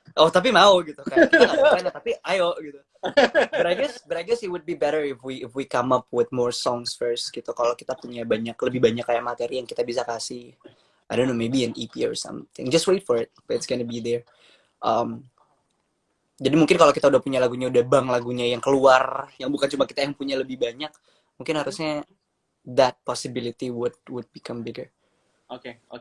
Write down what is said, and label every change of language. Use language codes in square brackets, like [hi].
[id] tapi mau gitu kayak kita nggak ada plannya tapi ayo gitu. [en] But I guess it would be better if we come up with more songs first gitu. [id] Kalau kita punya lebih banyak kayak materi yang kita bisa kasih. [en] I don't know, maybe an EP or something. Just wait for it, but it's gonna be there. [id] Jadi mungkin kalau kita udah punya lagunya, udah lagunya yang keluar, yang bukan cuma kita yang punya lebih banyak, mungkin harusnya [en] that possibility would become bigger. Okay.